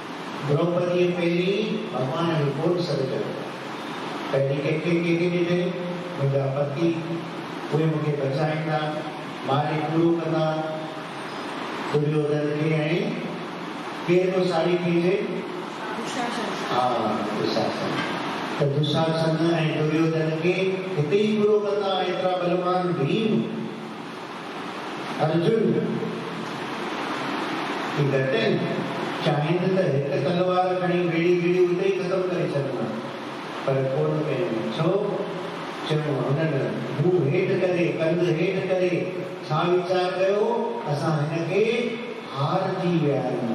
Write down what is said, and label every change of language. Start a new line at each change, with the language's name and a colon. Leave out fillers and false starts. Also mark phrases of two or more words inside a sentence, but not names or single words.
Sindhi: द्रौपदीअ पहिरीं भॻवान खे कोन सॾु कयो। पहिरीं कंहिंखे ॾिठे? मुंहिंजा पति उहे मूंखे बचाईंदा, मारे पूरो कंदा दुर्योधन खे। ऐं केरु थो साड़ी कीजे? हा, दुशासन। त दुशासन ऐं दुर्योधन खे हिते ई पूरो कंदा। एतिरा बलवान भीम, अर्जुन की घटि आहिनि। चाहिनि त हिकु तलवार खणी वेड़ी वेड़ी उते ई ख़तमु करे छॾंदा, पर कोन कयूं। छो? चयो हुननि मुंहुं हेठि करे, कंधु हेठि करे छा वीचार कयो? असां हिनखे हारजी विया आहियूं।